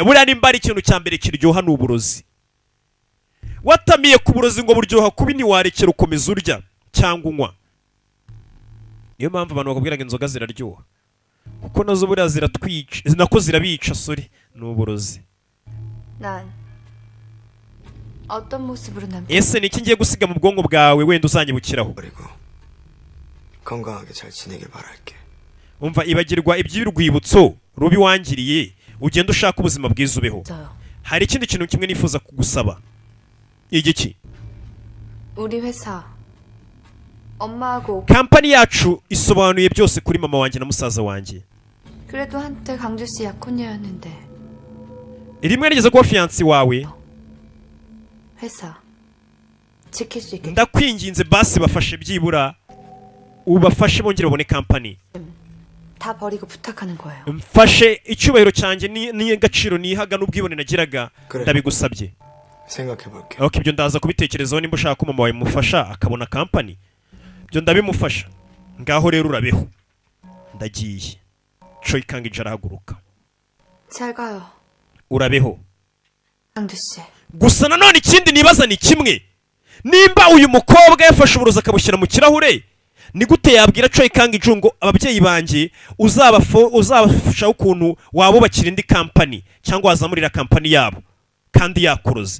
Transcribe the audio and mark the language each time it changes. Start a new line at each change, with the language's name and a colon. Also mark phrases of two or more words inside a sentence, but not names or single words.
Kinyarwanda: Buriya nimba ari ikintu cya mbere kiryoha ni uburozi. Watamiye ku burozi ngo buryoha kubi ntiwarekera ukomeza urya cyangwa unywa. Niyo mpamvu abantu bakubwira ngo inzoga ziraryoha, kuko nazo buriya ziratwica, nako zirabica. Sori, ni uburozi.
Korean: 난 어떤 모습으로 남자
Kinyarwanda: Ese niki ngiye gusiga mu bwonko bwawe wenda uzanyibukiraho?
Korean: 그리고 건강하게 잘 지내길 바랄게.
Kinyarwanda: Umva, ibagirwa iby'urwibutso rubi wangiriye, ugenda ushaka ubuzima bwiza ubeho.
Korean: 있어요.
Kinyarwanda: Hari ikindi kintu kimwe nifuza kugusaba. Igiki?
Korean: 우리 회사 엄마하고
Kinyarwanda: Kampani yacu isobanuye byose kuri mama wanjye na musaza wanjye.
Korean: 그래도 한때 강주 씨 약혼녀였는데
Kinyarwanda: Rimwe nigeze kuba fiancé wawe.
Korean: 회사 지킬 수 있게
Kinyarwanda: Ndakwinginze basi bafashe byibura ubafashe bongere babone kampani.
Korean: 다 버리고 부탁하는 거예요.
Kinyarwanda: Mfashe icyubahiro cyanjye ni gaciro nihaga n'ubwibone nagiraga, Kure. ndabigusabye.
Korean: 생각해볼게.
Kinyarwanda: Okay, ibyo ndaza kubitekerezaho nimba ushaka ko mama wawe mufasha akabona kampani. Byo ndabimufasha. Ngaho rero urabeho. Ndagiye. Choi Kang-ju arahaguruka.
Korean: 잘 가요.
Kinyarwanda: Urabeho.
Korean: 강주 씨.
Kinyarwanda: Gusa nanone ikindi nibaza ni kimwe. Nimba uyu mukobwa yafashe uburozi akabushyira mu kirahure, ni gute yabwira Choi Kang-ju ngo ababyeyi banjye uzabafasha ukuntu wabubakira indi kampani cyangwa wazamurira kampani yabo kandi yakuroze?